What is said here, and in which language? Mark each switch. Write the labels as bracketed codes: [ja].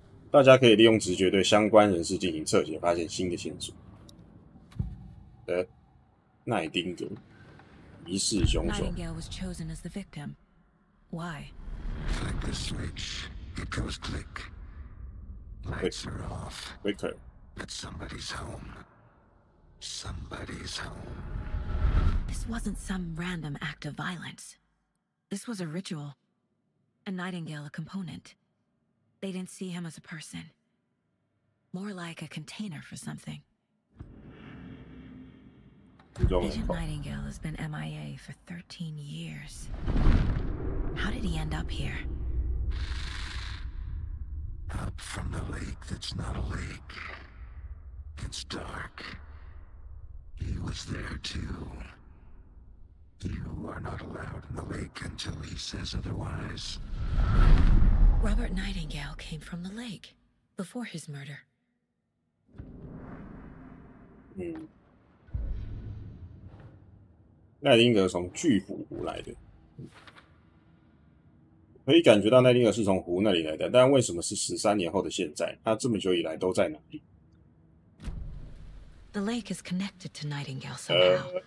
[zh] 大家可以利用直觉对相关人士进行侧写，发现新的线索。奈丁格，疑似凶手。 [en] Nightingale was chosen as the victim. Why? Flick the switch. It goes click. Lights are off. Quicker. But somebody's home. Somebody's home. This wasn't some random act of violence. This was a ritual. And Nightingale a component. They didn't see him as a person. More like a container for something. Agent Nightingale has been MIA for 13 years. How did he end up here? Up from the lake that's not a lake. It's dark. He was there too. You are not allowed in the lake until he says otherwise. Robert Nightingale came from the lake before his murder. [zh] 嗯，奈丁格从巨虎湖来的，可以感觉到奈丁格是从湖那里来的，但为什么是13年后的现在？他这么久以来都在哪里 [en] The lake is connected to Nightingale somehow.